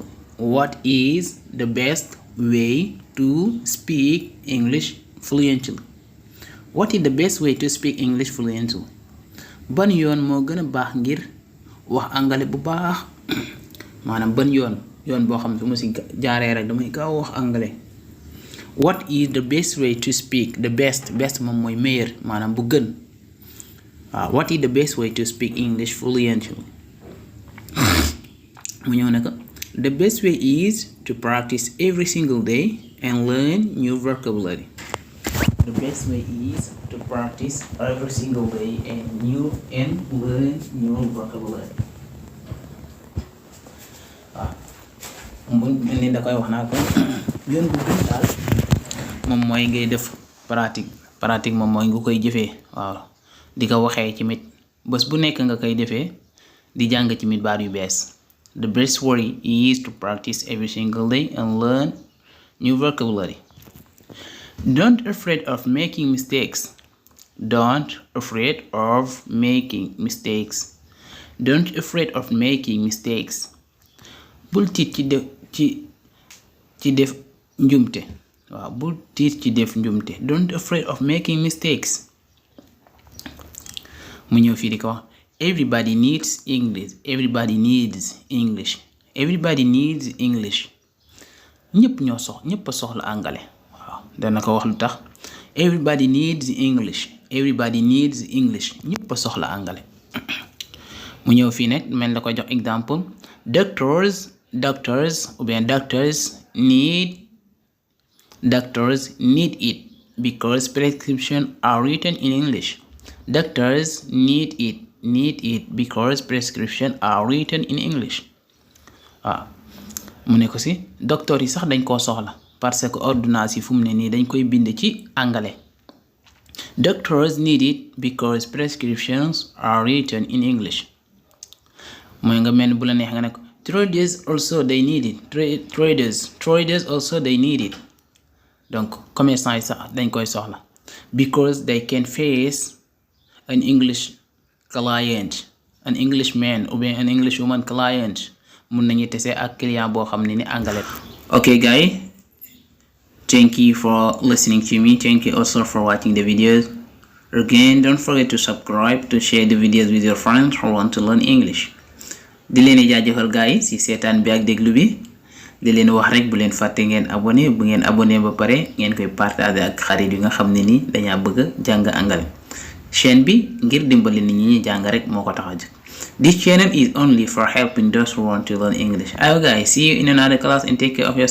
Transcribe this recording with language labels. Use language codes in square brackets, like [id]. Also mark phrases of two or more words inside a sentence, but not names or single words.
[en] What is the best way to speak English fluently? What is the best way to speak English fluently? [wo] ban yoon moo gën a baax ngir wax anglais bu baax maanaam ban yoon boo xam ne su ma si jaaree rek damay gaaw wax anglais. [en] What is the best way to speak? The best [wo] moom mooy meilleur maanaam bu gën waaw. [en] What is the best way to speak English fluently? [wo] mu ñëw ne ko [en] the best way is to practice every single day and learn new vocabulary. The best way is to practice every single day and learn new vocabulary. [wo] ni da koy wax naa ko yoon bu gën daal moom mooy ngay def pratique moom mooy nga koy jëfee waaw di ko waxee ci mit bés bu nekk nga koy defee di jàng ci mit baat yu bees. [en] The best way is to practice every single day and learn new vocabulary. Don't afraid of making mistakes. Don't afraid of making mistakes. Don't afraid of making mistakes. [wo] bul tiit ci def njumte waaw bul tiit ci def njumte. [en] Don't afraid of making mistakes. [wo] mu ñëw fii di ko wax [en] everybody needs English. Everybody needs English. Everybody needs English. [wo] ñëpp a soxla anglais waaw dana ko wax lu tax. [en] Everybody needs English. Everybody needs English. [wo] ñëpp a soxla anglais. mu ñëw fii nag mel na ko jox exemple. [en] Doctors need it because prescriptions are written in English. Doctors need it because prescriptions are written in English. [wo] waaw mu ne ko si docteur yi sax dañ koo soxla [fr] parce que [wo] ordonnance yi fu mu ne nii dañ koy bind ci anglais. [en] Doctors need it because prescriptions are written in English. [wo] mooy nga mel bu la neex nga ne ko [en] traders also they need it. Traders also they need it. [wo] donc commerçant yi sax dañ koy soxla [en] because they can face an English client, an Englishman [fr] ou bien [en] an Englishwoman client. [wo] mun nañu tese ak client boo xam ne ni anglais. [en] Okay guys, thank you for listening to me. Thank you also for watching the videos. Again, don't forget to subscribe, to share the videos with your friends who want to learn English. [wo] di leen jaajëfal guys ci seetaan bi ak déglu bi. di leen wax rek bu leen fàtte ngeen abonné. bu ngeen abonné ba pare ngeen koy partager ak xarit yi nga xam ne ni dañaa bëgg a jàng anglais. chaîne bi ngir dimbali nit ñi jàng rek moo ko tax a jóg. [en] This channel is only for helping those who want to learn English. Alright guys, see you in another class and take care of yourself.